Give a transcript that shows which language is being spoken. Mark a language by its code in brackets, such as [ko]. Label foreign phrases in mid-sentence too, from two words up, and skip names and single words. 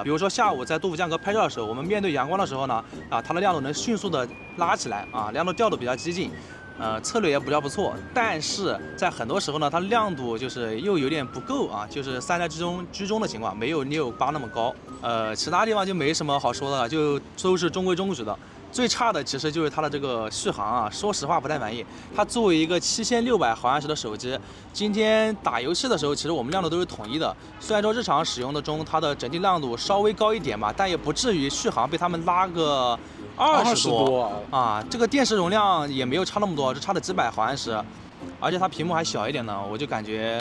[zh] 比如说下午在杜甫江河拍照的时候，我们面对阳光的时候呢，它的亮度能迅速的拉起来啊，亮度调度比较激进，策略也比较不錯。但是在很多時候呢，它亮度就是又有點不夠啊，就是3台居中的情況，沒有Neo 8那麼高。其他地方就沒什麼好說的了，就都是中規中矩的。最差的其實就是它的這個續航啊，說實話不太滿意。它作為一個7600毫安時的手機，今天打遊戲的時候，其實我們亮度都是統一的。雖然說日常使用的中，它的整體亮度稍微高一點吧，但也不至於續航被他們拉個20多啊。這個電池容量也沒有差那麼多，就差了幾百毫安時，而且它屏幕還小一點呢，我就感覺。